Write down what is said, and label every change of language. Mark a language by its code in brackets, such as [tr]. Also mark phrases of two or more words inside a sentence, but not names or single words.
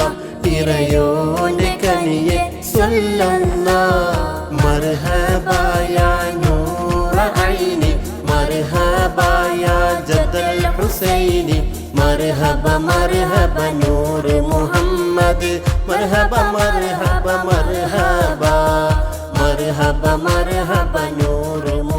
[ml] ഇറയോന്റെ കനിയെ [ar] صلى الله مرحبا يا نور عيني مرحبا يا جد الحسين مرحبا مرحبا نور محمد مرحبا مرحبا مرحبا مرحبا مرحبا نور